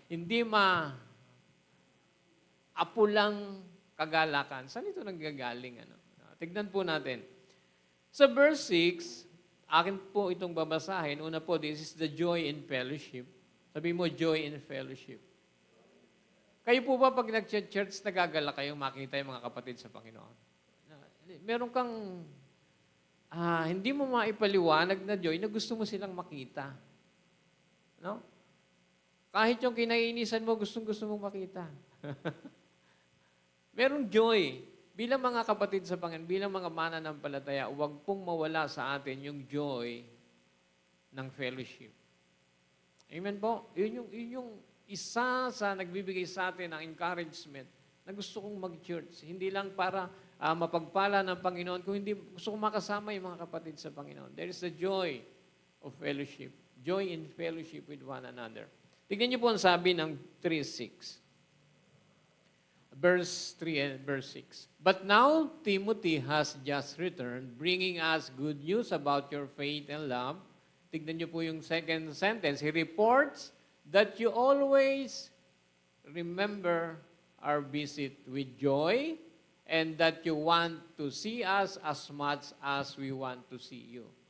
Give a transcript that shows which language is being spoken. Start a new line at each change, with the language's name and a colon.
Filipino: Hindi apulang kagalakan. Saan ito nanggagaling? Ano? Tignan po natin. Sa verse 6, akin po itong babasahin. Una po,
English: this is the joy in fellowship.
Filipino: Sabi mo,
English: joy in fellowship.
Filipino: Kayo po ba pag nag-church, nagagala kayong makita yung mga kapatid sa Panginoon? Meron kang hindi mo maipaliwanag na joy na gusto mo silang makita. No? Kahit yung kinainisan mo, gustong-gusto mong makita. Merong joy. Bilang mga kapatid sa Panginoon, bilang mga mananampalataya, huwag pong mawala sa atin yung joy ng fellowship. Amen po? Yun yung isa sa nagbibigay sa atin ng encouragement na gusto kong mag-church. Hindi lang para mapagpala ng Panginoon, kung hindi gusto kong makasama yung mga kapatid sa Panginoon.
English: There is the joy of fellowship. Joy in fellowship with one another.
Filipino: Tignan niyo po ang sabi ng 3:6.
English: Verse 3 and verse 6. But now Timothy has just returned, bringing us good news about your faith and love.
Filipino: Tignan niyo po yung
English: second sentence. He reports that you always remember our visit with joy and that you want to see us as much as we want to see you.